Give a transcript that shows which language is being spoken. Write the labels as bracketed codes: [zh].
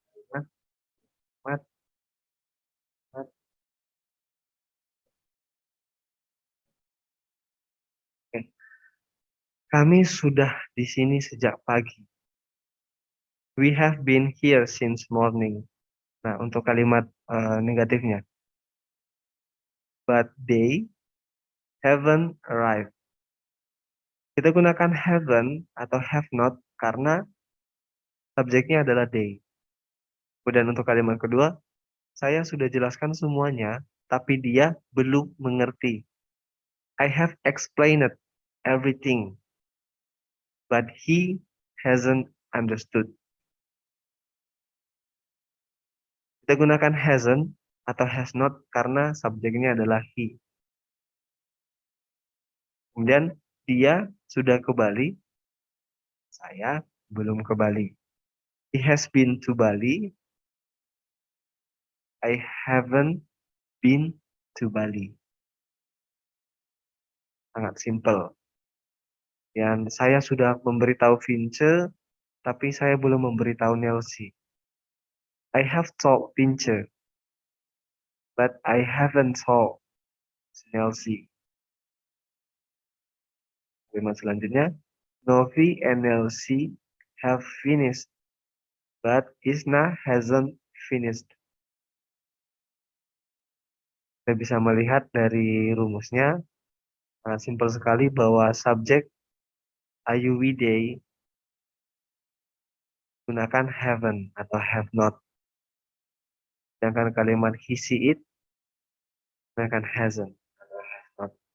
[id] Mat, mat, mat. Oke. Kami sudah di sini sejak pagi. [en] We have been here since morning. [id] Nah, untuk kalimat negatifnya. [en] But they haven't arrived. [id] Kita gunakan haven't atau have not karena subjeknya adalah they. Kemudian untuk kalimat kedua, saya sudah jelaskan semuanya, tapi dia belum mengerti. [en] I have explained everything, but he hasn't understood. [id] Kita gunakan hasn't atau has not karena subjeknya adalah he. Kemudian dia sudah ke Bali, saya belum ke Bali. [en] He has been to Bali, I haven't been to Bali. [id] Sangat simpel. Dan saya sudah memberitahu Vince, tapi saya belum memberitahu Nelsie. [en] I have told Vince, but I haven't told Nelsie. [id] Kalimat selanjutnya, [en] Novi and Nelsie have finished, but Isna hasn't finished. [id] Kita bisa melihat dari rumusnya, simpel sekali bahwa subjek Ayu Widay gunakan haven't atau have not. Sedangkan kalimat he see it gunakan hasn't atau have not.